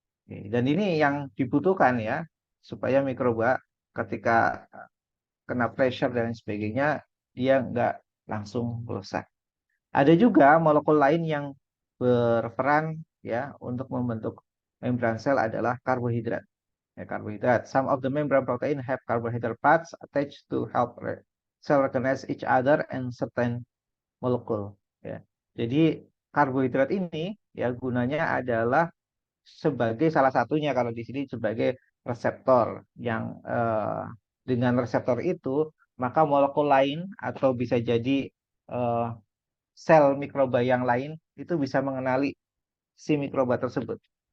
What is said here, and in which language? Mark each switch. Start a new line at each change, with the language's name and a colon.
Indonesian: Dan ini yang dibutuhkan ya, supaya mikroba ketika kena pressure dan sebagainya, dia nggak langsung rusak. Ada juga molekul lain yang berperan ya untuk membentuk membran sel adalah karbohidrat. Ya, karbohidrat.
English: Some of the membrane protein have carbohydrate parts attached to help cell recognize each other and certain molecule.
Indonesian: Ya. Jadi karbohidrat ini ya gunanya adalah sebagai salah satunya kalau di sini sebagai reseptor yang dengan reseptor itu maka molekul lain atau bisa jadi eh, sel mikroba yang lain itu bisa mengenali si mikroba tersebut.